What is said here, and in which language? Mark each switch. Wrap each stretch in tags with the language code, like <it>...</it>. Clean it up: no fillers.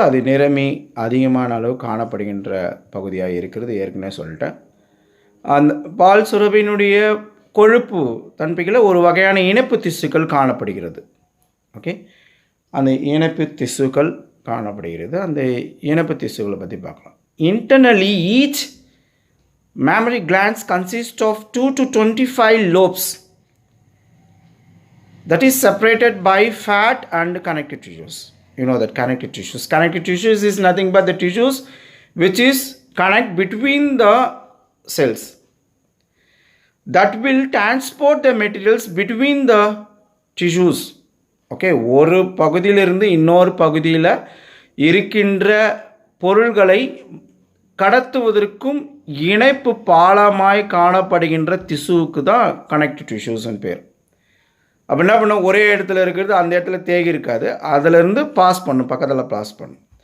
<ta>அது நிறமி அதிகமான அளவு காணப்படுகின்ற பகுதியாக இருக்கிறது, ஏற்கனவே சொல்லிட்டேன். அந்த பால் சுரபியினுடைய கொழுப்பு தன்மைகளில் ஒரு வகையான இணைப்பு திசுக்கள் காணப்படுகிறது. ஓகே, அந்த இணைப்பு திசுக்கள் காணப்படுகிறது. அந்த இணைப்பு திசுக்களை பற்றி பார்க்கலாம்.</ta> <en>Internally each mammary glands consist of 2 to 25 lobes that is separated by fat and connective tissues. You know that connective tissues is nothing but the tissues which is connect between the cells that will transport the materials between the tissues.</en> <ta>Okay, ஒரு பகுதியிலிருந்து இன்னொரு பகுதியில் இருக்கின்ற பொருள்களை கடத்துவதற்கும் இணைப்பு பாலமாய் காணப்படுகின்ற திசுவுக்கு தான் connective டிஷ்யூஸ்ன்னு பேர். அப்போ என்ன பண்ணும், ஒரே இடத்துல இருக்கிறது அந்த இடத்துல தேகி இருக்காது, அதிலிருந்து பாஸ் பண்ணும், பக்கத்தில் பாஸ் பண்ணும்.</ta>